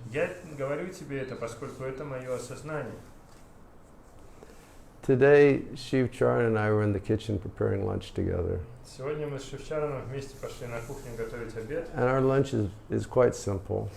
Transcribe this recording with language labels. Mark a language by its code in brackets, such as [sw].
[ru] Я говорю тебе это, поскольку это мое осознание. [en] Today, Shiv Charan and I were in the kitchen preparing lunch together. [ru] Сегодня мы с Шивчараном вместе пошли на кухню готовить обед. [en] And our lunch is quite simple.